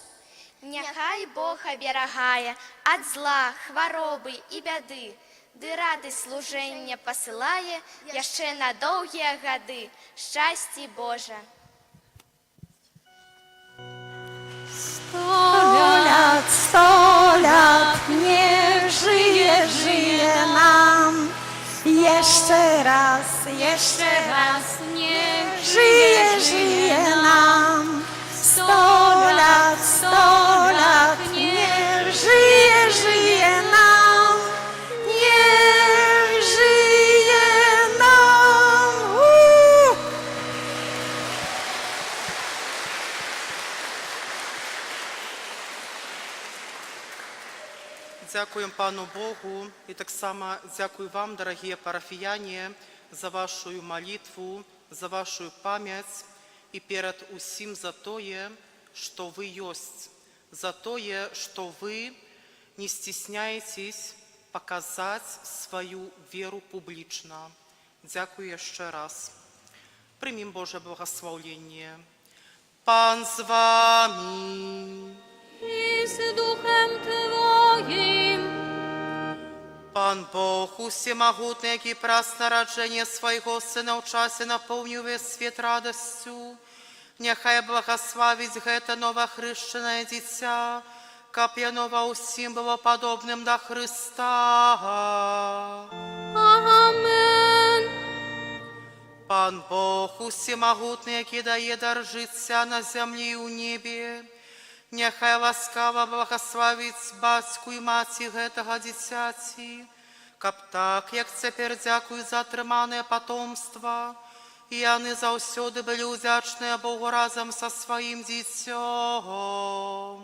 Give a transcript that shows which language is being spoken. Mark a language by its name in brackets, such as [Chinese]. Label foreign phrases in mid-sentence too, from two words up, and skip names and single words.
[Belarusian] Няхай Бог аберагае ад зла, хваробы і бяды, ды рады служэння пасылае яшчэ на доўгія гады. Шчасці Божа! [Polish] 100 lat, nie żyje, żyje nam. Jeszcze raz, niech żyje, żyje nam. 100 lat, 100 lat, niech żyje, żyje nam. Niech żyje nam. [Ukrainian] Дякуємо Пану Богу і так само дякую вам, дорогі парафіяні, за вашу молитву, за вашу пам'ять і перед усім за те, що ви єсть, за те, що ви не стісняєтесь показати свою віру публічно. Дякую ще раз. Приймімо Боже благословення. Пан з вами. [Polish] i z duchem Twoim. Pan Bóg, [Ukrainian] всемогутный, який праздник народження Своего Сына в часе наповнив весь світ радостю, нехай благословить гете новохрещене дитя, [Belarusian] каб яно [Ukrainian] усім було подобним до Христа. Amen. Пан Бог, всемогутный, який дає дар життя на землі і у небі, нехай ласкаво благословить батьку і маті гетого дитяті, каб так, як тепер дякую за отримане потомство, і вони завсюди були удячні Богу разом со своїм дитям.